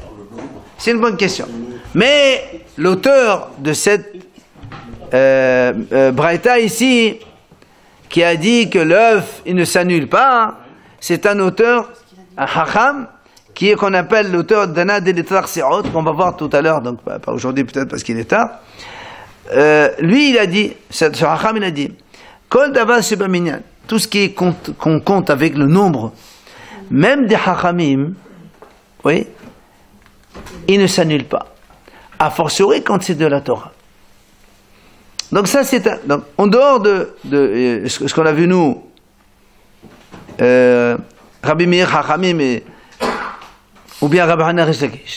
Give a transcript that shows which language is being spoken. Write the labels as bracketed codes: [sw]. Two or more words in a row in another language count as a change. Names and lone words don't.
[fr] C'est une bonne question. Mais l'auteur de cette braïta ici qui a dit que l'œuf il ne s'annule pas, c'est un auteur, un hacham, qui est qu'on appelle l'auteur d'Ana Deletar Seot, qu'on va voir tout à l'heure, donc pas aujourd'hui peut-être parce qu'il est tard. Lui il a dit, ce hacham il a dit, [he] כל דבר שבמנין, [fr] tout ce qui est qu'on compte avec le nombre, même des hachamim, oui, il ne s'annule pas. A fortiori quand c'est de la Torah. Donc ça c'est donc en dehors de ce qu'on a vu nous, Rabbi Meir Hachamim ou bien Rabbi Hanan Rish Lakish.